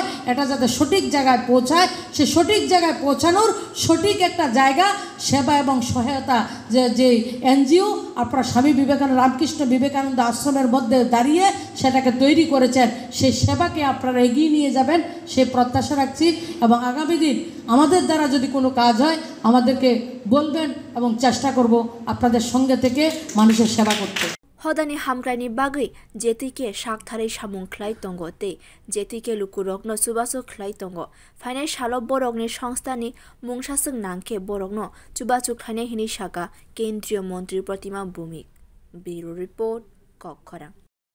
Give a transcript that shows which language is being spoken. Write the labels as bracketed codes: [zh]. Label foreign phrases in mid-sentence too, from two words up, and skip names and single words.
[bn] এটা যাতে সঠিক জায়গায় পৌঁছায় সে সঠিক জায়গায় পৌঁছানোর সঠিক একটা জায়গা সেবা এবং সহায়তা যে এনজিও আপনারা স্বামী বিবেকানন্দ রামকৃষ্ণ বিবেকানন্দ আশ্রমের মধ্যে দাঁড়িয়ে সেটাকে তৈরি করেছেন সেই সেবাকে আপনারা এগিয়ে নিয়ে যাবেন সেই প্রত্যাশা রাখছি এবং আগামী দিন আমাদের দ্বারা যদি কোনো কাজ হয় আমাদেরকে বলবেন এবং চেষ্টা করব আপনাদের সঙ্গে থেকে মানুষের সেবা করতে [trp] Hodani hamkraini bagai jetike shaktharai samung khlai tongo te jetike lukurokno chubachu khlai tongo phainai salo borokni songstani mungsasung nangke borokno chubachu khlainai hini shaka [bn] kendriya montri [trp] Pratima Bhowmik [en] Bureau Report [trp] Kwrak